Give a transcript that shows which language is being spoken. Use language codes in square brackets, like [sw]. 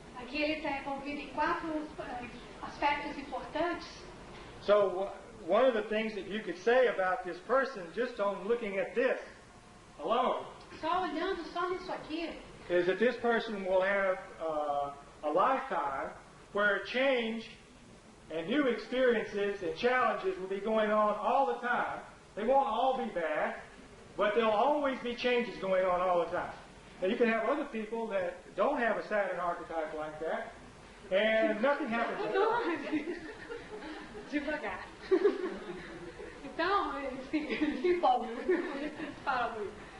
[pt] Aqui ele está envolvido em 4 aspectos importantes. [en] So, one of the things that you could say about this person, just on looking at this alone, [pt] Só olhando só nisso aqui, [en] is that this person will have a lifetime where change and new experiences and challenges will be going on all the time. They won't all be bad, but there'll always be changes going on all the time. Now you can have other people that don't have a Saturn archetype like that, and nothing happens to them. [pt] devagar. Então, eles se empolgam, eles falam muito.